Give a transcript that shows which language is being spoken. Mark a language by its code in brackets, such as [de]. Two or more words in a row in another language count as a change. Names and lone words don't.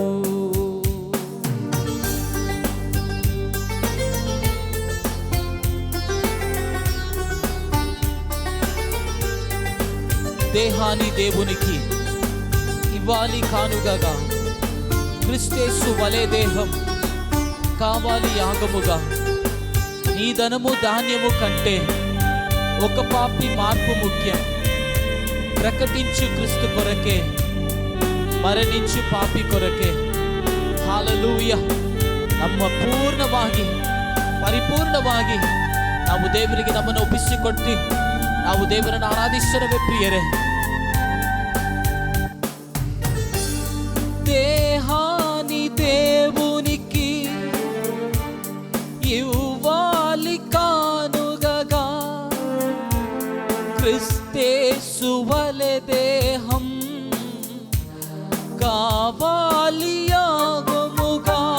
[te] దేహాన్ని దేవునికి ఇవ్వాలి కానుగగా, క్రిస్తేసు వలె దేహం కావాలి యాగముగా. నీ ధనము ధాన్యము కంటే ఒక పాపి మార్పు ముఖ్యం. ప్రకటించు క్రీస్తు కొరకే, మరణించు పాపి కొరకే. [kn] ಹಾಲೆಲೂಯಾ. ನಮ್ಮ ಪೂರ್ಣವಾಗಿ ಪರಿಪೂರ್ಣವಾಗಿ ನಾವು ದೇವರಿಗೆ ನಮ್ಮನ್ನು ಒಪ್ಪಿಸಿಕೊಟ್ಟು ನಾವು ದೇವರನ್ನು ಆರಾಧಿಸೋಣವೇ ಪ್ರಿಯರೇ. [te] దేహాని దేవునికి ఇవ్వాలి కానుగగా, క్రిస్తేసు వలె దేహం కావాలి యాగముగా.